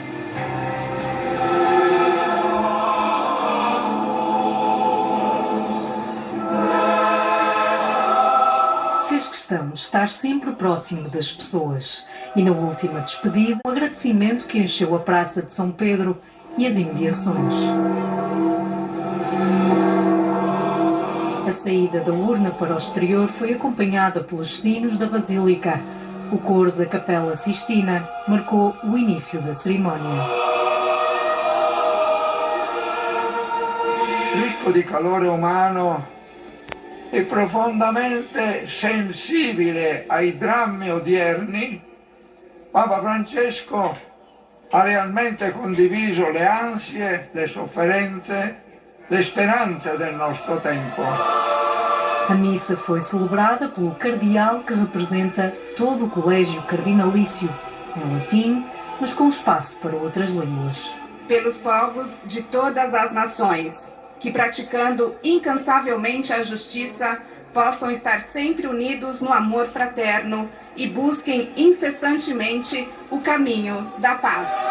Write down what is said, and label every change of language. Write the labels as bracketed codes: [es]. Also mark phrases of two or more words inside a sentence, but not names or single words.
[pt] Fez questão de estar sempre próximo das pessoas e, na última despedida, um agradecimento que encheu a Praça de São Pedro e as imediações. A saída da urna para o exterior foi acompanhada pelos sinos da Basílica. O coro da Capela Sistina marcou o início da cerimónia. [it] Ricco di calore umano e profondamente sensibile ai drammi odierni, Papa Francesco ha realmente condiviso le ansie, le sofferenze, le speranze del nostro tempo. [pt] A missa foi celebrada pelo cardeal que representa todo o colégio cardinalício, em latim, mas com espaço para outras línguas. Pelos povos de todas as nações, que praticando incansavelmente a justiça, possam estar sempre unidos no amor fraterno e busquem incessantemente o caminho da paz.